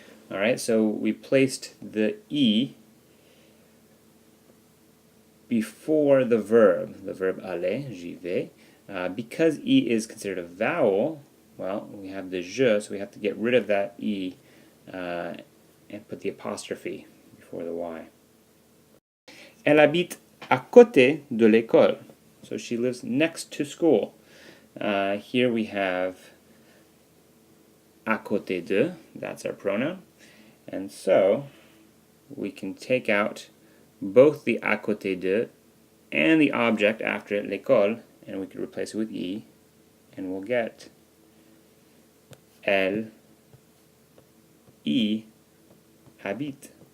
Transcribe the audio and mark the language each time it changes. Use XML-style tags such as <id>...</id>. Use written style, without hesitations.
<en>Alright, so we placed the I before the verb aller,</en> <fr>j'y vais.</fr> <en>Because I is considered a vowel, well, we have the je, so we have to get rid of that I and put the apostrophe before the Y.</en> <fr>Elle habite à côté de l'école.</fr> <en>So she lives next to school. Here we have à côté de, that's our pronoun. And so we can take out both the à côté de and the object after it, l'école, and we can replace it with I, and we'll get</en> <fr>elle y habite.</fr>